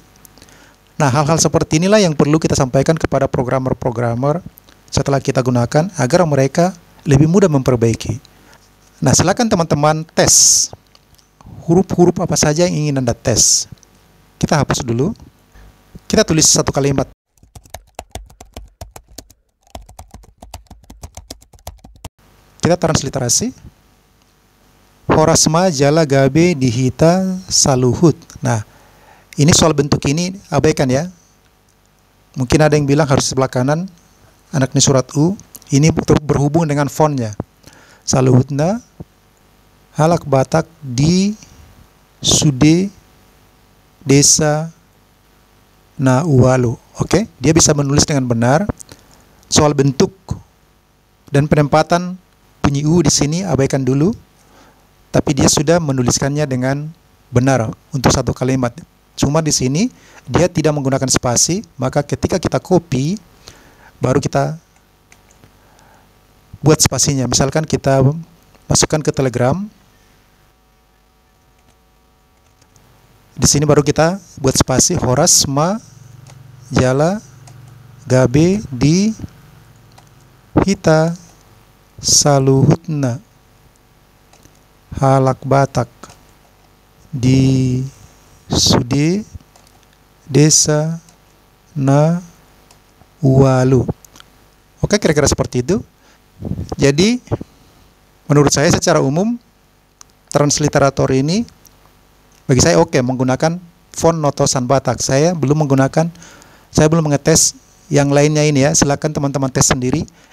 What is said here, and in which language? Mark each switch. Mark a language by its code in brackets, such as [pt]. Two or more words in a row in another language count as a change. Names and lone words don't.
[id] Nah, hal-hal seperti inilah yang perlu kita sampaikan kepada programmer-programmer setelah kita gunakan agar mereka lebih mudah memperbaiki. Nah, silakan teman-teman tes huruf-huruf apa saja yang ingin Anda tes. Kita hapus dulu. Kita tulis satu kalimat. Kita transliterasi. [bbc] Horasma jala gabe dihita saluhut. [id] Nah, ini soal bentuk ini abaikan ya. Mungkin ada yang bilang harus sebelah kanan [bbc] anak ni surat [id] U. Ini berhubung dengan fontnya. [bbc] Saluhutna halak Batak di sude desa na uwalu. [id] Oke, dia bisa menulis dengan benar. Soal bentuk dan penempatan bunyi U di sini abaikan dulu. Tapi dia sudah menuliskannya dengan benar untuk satu kalimat. Cuma di sini dia tidak menggunakan spasi, maka ketika kita copy baru kita buat spasinya. Misalkan kita masukkan ke Telegram. Di sini baru kita buat spasi [bbc] Horasma jala gabe di hita saluhutna halak Batak di sude desa na uwalu. [id] Oke, kira-kira seperti itu. Jadi menurut saya secara umum transliterator ini bagi saya oke menggunakan font notosan Batak. Saya belum mengetes yang lainnya ini ya. Silakan teman-teman tes sendiri.